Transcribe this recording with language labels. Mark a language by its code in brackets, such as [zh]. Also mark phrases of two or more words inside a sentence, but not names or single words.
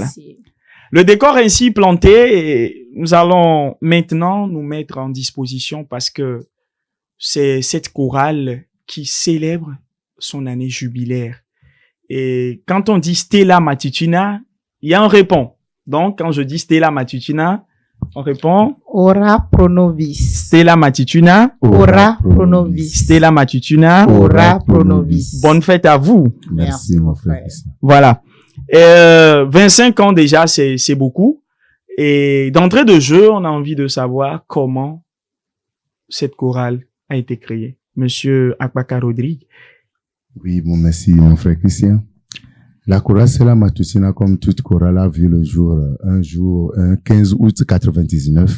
[fr] Le décor ainsi planté, et nous allons maintenant nous mettre en disposition parce que c'est cette chorale qui célèbre son année jubilaire. Et quand on dit Stella Matutina, il y a un répond. Donc, quand je dis Stella Matutina, on répond [la] Ora pro nobis. [fr] Stella Matutina. [la] Ora pro nobis. [fr] Stella Matutina. [la] Ora pro nobis. [fr] Bonne fête à vous. Merci, mon frère Christian. Voilà. 25 ans déjà, c'est beaucoup. Et d'entrée de jeu, on a envie de savoir comment cette chorale a été créée. Monsieur Akpaka Rodrigue. Oui, bon, merci, mon frère Christian. La chorale Stella Matutina, comme toute chorale, a vu le jour, un 15 août 99.